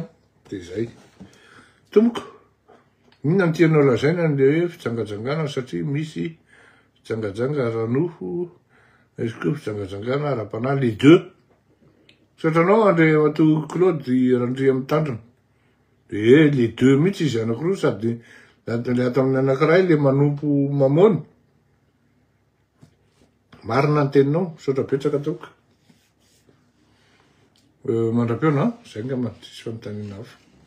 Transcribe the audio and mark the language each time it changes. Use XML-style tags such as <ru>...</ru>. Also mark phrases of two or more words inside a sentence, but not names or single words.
<mg>De zay. Tomboko. Inona ny tianao lazaina le hoe fijangajangana satria misy fijangajanga ara-nofo, misy koa fijangajangana ara-panahy</mg> <fr>les deux.</fr> <mg>Sotranao Andriamatoa Claude Randria mitandrina. De</mg> <fr>les deux</fr> <mg>mihitsy izy anankiroa sady le ato amin'ny anankiray le manompo mamony. marina ny teninao, misaotra betsaka toka. Mandram-peona, zay angamba tsisy fanontaniana hafa.</mg>